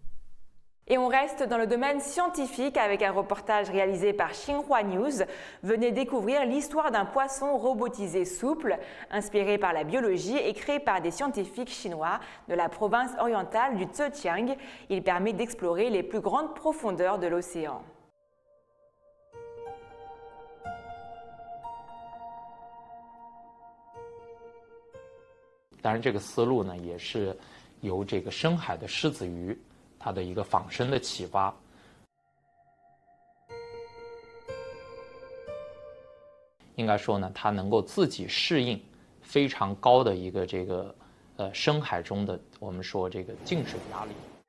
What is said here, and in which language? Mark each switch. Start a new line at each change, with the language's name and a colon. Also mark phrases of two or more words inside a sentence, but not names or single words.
French: Et on reste dans le domaine scientifique avec un reportage réalisé par Xinhua News. Venez découvrir l'histoire d'un poisson robotisé souple, inspiré par la biologie et créé par des scientifiques chinois de la province orientale du Zhejiang. Il permet d'explorer les plus grandes profondeurs de l'océan.
Chinese: 当然，这个思路呢，也是由这个深海的狮子鱼它的一个仿生的启发。应该说呢，它能够自己适应非常高的一个深海中的我们说这个静水压力。